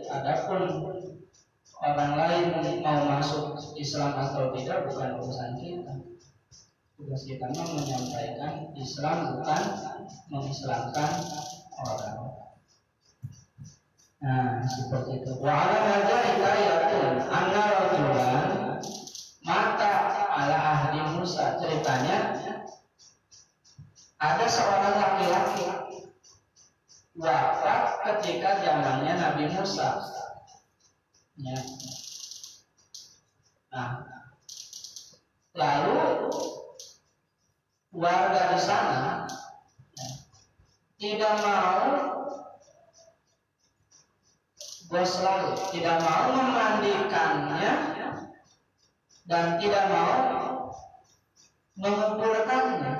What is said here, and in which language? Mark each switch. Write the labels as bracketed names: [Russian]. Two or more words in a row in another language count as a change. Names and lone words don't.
[Indonesian] Adapun orang lain mau masuk Islam atau tidak bukan urusan kita. Tugas kita menyampaikan Islam, bukan mengislamkan orang. Nah, seperti itu. [Arabic] وعلى هذا حكاية أن رجلا مات على عهد موسى. [Indonesian] Ceritanya ada seorang laki-laki wafat ketika zamannya Nabi Musa. Ya. Nah, lalu warga di sana tidak mau goslah, tidak mau memandikannya dan tidak mau menguburkannya.